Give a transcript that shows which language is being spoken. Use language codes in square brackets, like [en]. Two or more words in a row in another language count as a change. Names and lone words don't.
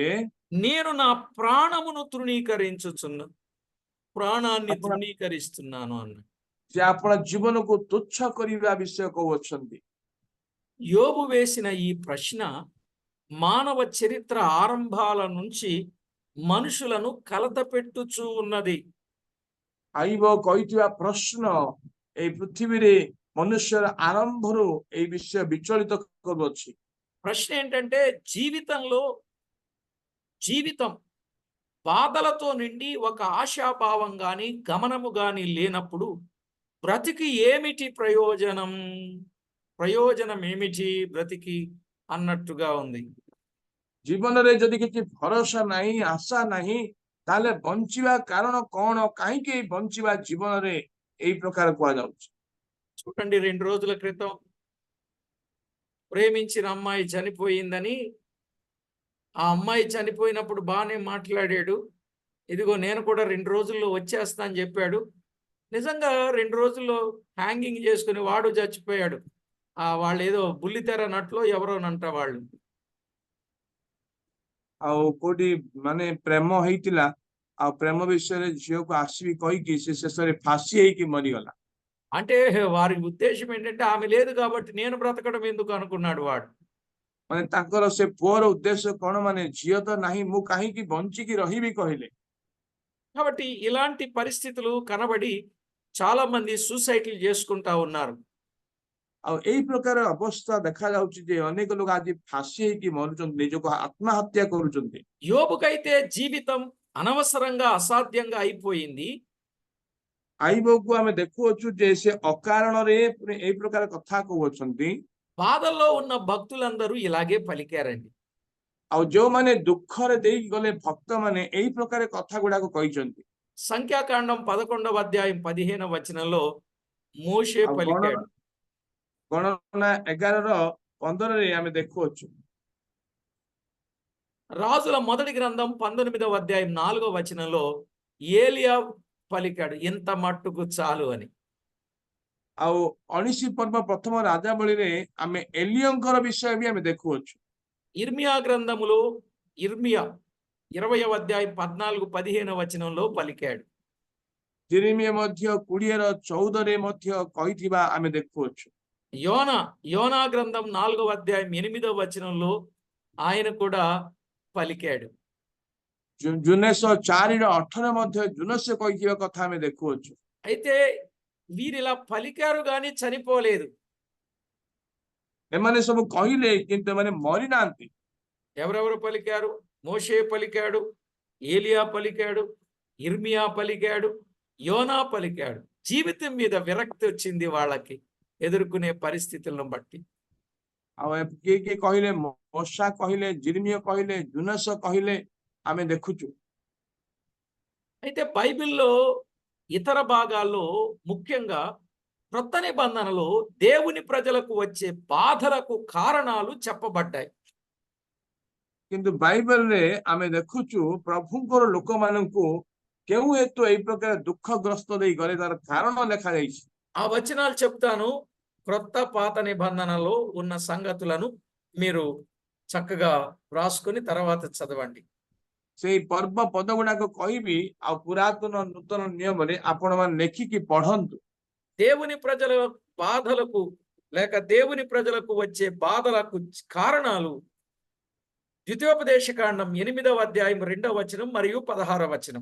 [te] నేను నా ప్రాణాన్ని [or] ଆପଣ [te] తృణీకరిస్తున్నాను అన్న. [or] ସେ ଆପଣା ଜୀବନକୁ ତୁଚ୍ଛ କରିବା ବିଷୟ କହୁଅଛନ୍ତି। [te] యోబు వేసిన ఈ ప్రశ్న మానవ చరిత్ర ఆరంభాల నుంచి మనుషులను కలతపెట్టుచూ ఉన్నది. [or] ଆଇବ କହିଥିବା ପ୍ରଶ୍ନ ଏଇ పృథివీରେ మనుష్యର ఆరంభରୁ এই విషୟ విచଳିତ କରୁଅଛି। [te] ప్రశ్న ఏంటంటే జీవితం బాధలతో నిండి ఒక ఆశాభావం గాని గమనము గాని లేనప్పుడు బ్రతికి ఏమిటి ప్రయోజనం ఏమిటి? బ్రతికి అన్నట్టుగా ఉంది. [or] ଜୀବନରେ ଯଦି କିଛି ଭରସା ନାହିଁ, ଆଶା ନାହିଁ, ତାହେଲେ ବଞ୍ଚିବା କାରଣ କଣ? କାହିଁକି ଏଇ ବଞ୍ଚିବା ଜୀବନରେ ଏଇ ପ୍ରକାର କୁହାଯାଉଛି? [te] చూడండి, 2 రోజుల క్రితం ప్రేమించిన అమ్మాయి చనిపోయిందని, ఆ అమ్మాయి చనిపోయినప్పుడు బానే మాట్లాడాడు. ఇదిగో నేను కూడా 2 రోజుల్లో వచ్చేస్తా అని చెప్పాడు. నిజంగా 2 రోజుల్లో హ్యాంగింగ్ చేసుకుని వాడు చచ్చిపోయాడు. వాళ్ళేదో బుల్లితెర నట్లో ఎవరోనంట వాళ్ళు. [or] ଆଉ କୋଉଠି ମାନେ ପ୍ରେମ ହେଇଥିଲା, ଆଉ ପ୍ରେମ ବିଷୟରେ ଝିଅକୁ ଆସିବି କହିକି ସେ ଶେଷରେ ଫାଶୀ ହେଇକି ମରିଗଲା। [te] అంటే వారి ఉద్దేశం ఏంటంటే ఆమె లేదు కాబట్టి నేను బ్రతకడం ఎందుకు అనుకున్నాడు వాడు. [or] ମାନେ ତାଙ୍କର ସେ ପୁଅର ଉଦ୍ଦେଶ୍ୟ କଣ? ମାନେ ଝିଅ ତ ନାହିଁ, ମୁଁ କାହିଁକି ବଞ୍ଚିକି ରହିବି କହିଲେ। [te] కాబట్టి ఇలాంటి పరిస్థితులు కనబడి చాలా మంది సూసైడ్‌లు చేసుకుంటా ఉన్నారు. [or] ଆଉ ଏଇ ପ୍ରକାର ଅବସ୍ଥା ଦେଖାଯାଉଛି ଯେ ଅନେକ ଲୋକ ଆଜି ଫାଶୀ ହେଇକି ମରୁଛନ୍ତି, ନିଜକୁ ଆତ୍ମହତ୍ୟା କରୁଛନ୍ତି। [te] యోబుకైతే జీవితం అనవసరంగా అసాధ్యంగా అయిపోయింది. [or] ଆଇବକୁ ଆମେ ଦେଖୁଅଛୁ ଯେ ସେ ଅକାରଣରେ ଏଇ ପ୍ରକାର କଥା କହୁଅଛନ୍ତି। [te] బాధల్లో ఉన్న భక్తులందరూ ఇలాగే పలికారండి. [or] ଆଉ ଯୋଉମାନେ ଦୁଃଖରେ ଦେଇକି ଗଲେ ଭକ୍ତମାନେ ଏଇ ପ୍ରକାର କଥା ଗୁଡାକ କହିଛନ୍ତି। [te] సంఖ్యాకాండం 11వ అధ్యాయం 15వ వచనంలో మోషే [or] ଆଉ [te] పలికాడు. [or] ଗଣନା 11:15 ଆମେ ଦେଖୁଅଛୁ। [te] రాజుల మొదటి గ్రంథం 19వ అధ్యాయం 4వ వచనంలో ఏలియా పలికాడు, ఇంత మట్టుకు చాలు అని. [or] ଆଉ 19 ପର୍ବ ପ୍ରଥମ ରାଜାବଳୀରେ ଆମେ ଏଲିୟଙ୍କର ବିଷୟ ବି ଆମେ ଦେଖୁଅଛୁ। [te] ఇర్మియా గ్రంథములో ఇర్మియా 20వ అధ్యాయం 14-15 వచనంలో పలికాడు. [or] ଜେରେମିୟା ମଧ୍ୟ 20:14 ମଧ୍ୟ କହିଥିବା ଆମେ ଦେଖୁଅଛୁ। [te] యోనా గ్రంథం 4వ అధ్యాయం 8వ వచనంలో ఆయన కూడా పలికాడు. [or] ଜୁନେଶ 4:18 ମଧ୍ୟ ଜୁନେଶ କହିଥିବା କଥା ଆମେ ଦେଖୁଅଛୁ। [te] అయితే వీరిలా పలికారు గాని చనిపోలేదు. [or] ଏମାନେ ସବୁ କହିଲେ କିନ୍ତୁ ଏମାନେ ମରି ନାହାନ୍ତି। [te] ఎవరెవరు పలికారు? మోషే పలికాడు, ఏలియా పలికాడు, ఇర్మియా పలికాడు, యోనా పలికాడు. జీవితం మీద విరక్తి వచ్చింది వాళ్ళకి ఎదుర్కొనే పరిస్థితులను బట్టి. [or] ଆଉ କିଏ କିଏ କହିଲେ? ମୋଶା କହିଲେ, ଜିର୍ମିୟା କହିଲେ, ଜୁନେଶ କହିଲେ ଆମେ ଦେଖୁଛୁ। [te] అయితే బైబిల్లో ఇతర భాగాల్లో ముఖ్యంగా క్రొత్త నిబంధనలో దేవుని ప్రజలకు వచ్చే బాధలకు కారణాలు చెప్పబడ్డాయి. [or] କିନ୍ତୁ ବାଇବେଲରେ ଆମେ ଦେଖୁଛୁ ପ୍ରଭୁଙ୍କର ଲୋକମାନଙ୍କୁ କେଉଁ ହେତୁ ଏଇ ପ୍ରକାର ଦୁଃଖଗ୍ରସ୍ତ ଦେଇ ଗଲେ ତାର କାରଣ ଲେଖାଯାଇଛି। [te] ఆ వచనాలు చెప్తాను. క్రొత్త పాత నిబంధనలో ఉన్న సంగతులను మీరు చక్కగా రాసుకొని తర్వాత చదవండి. [or] ସେଇ ପର୍ବ ପଦ ଗୁଡାକ କହିବି, ଆଉ ପୁରାତନ ନୂତନ ନିୟମରେ ଆପଣମାନେ ଲେଖିକି ପଢନ୍ତୁ। [te] దేవుని ప్రజల బాధలకు లేక దేవుని ప్రజలకు వచ్చే బాధలకు కారణాలు ద్వితీయోపదేశకాండం 8వ అధ్యాయం 2వ వచనం మరియు 16వ వచనం.